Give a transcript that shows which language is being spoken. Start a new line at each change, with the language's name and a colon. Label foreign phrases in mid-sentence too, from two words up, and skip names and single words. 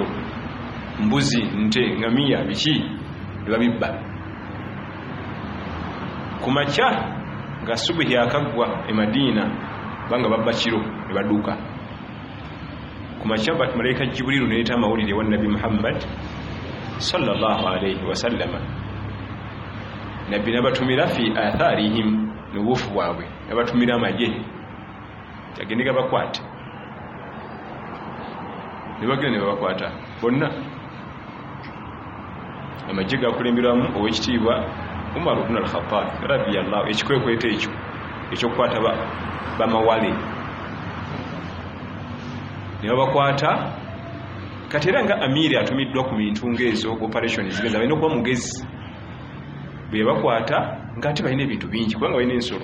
Ganda: Mbuzi, nte, ŋŋamiya, biki ne babibba. Ku makya nga subuhi akaggwa e Madiina banga babba kiro ne badduka. Ku makya malayika Jibuliru neeta amawulire wa Nabi Muhammad
Arabic: صلى الله عليه وسلم.
Ganda: Nabbi nabatumira
Arabic: في آثارهم,
Ganda: n'obuufu bwabwe nabatumira amagye gagende gabakwate. Ne bagenda ne babakwata bonna. Amagye gakulemberamu ow'ekitiibwa Umar ibn al-Khattab radiyallahu, ekikwekweta ekyo ekyokukwata bamawale ne babakwata. Kati era nga amiri atumiddwa ku bintu ng'ezo operation zigenda, balina okuba mugezi. Bwe bakwata ng'ate balina ebintu bingi, kubanga balina ensolo.